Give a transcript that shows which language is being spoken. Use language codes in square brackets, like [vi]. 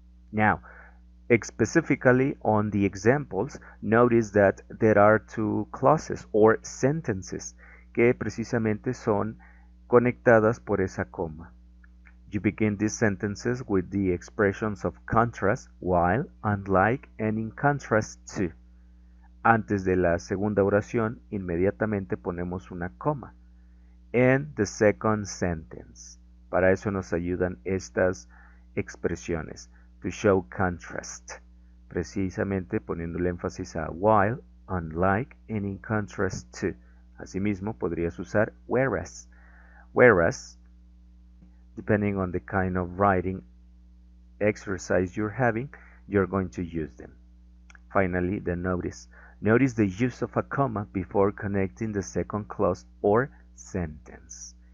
[en] Now, specifically on the examples, notice that there are two clauses or sentences [es] que precisamente son conectadas por esa coma. [en] You begin these sentences with the expressions of contrast, while, unlike, and in contrast to. [es] Antes de la segunda oración, inmediatamente ponemos una coma. [en] And the second sentence. [es] Para eso nos ayudan estas expresiones. [en] To show contrast. [es] Precisamente poniendo el énfasis a [en] while, unlike, and in contrast to. [es] Asimismo, podrías usar whereas. [en] Whereas, depending on the kind of writing exercise you're having, you're going to use them. Finally, the notice. Notice the use of a comma before connecting the second clause or sentence.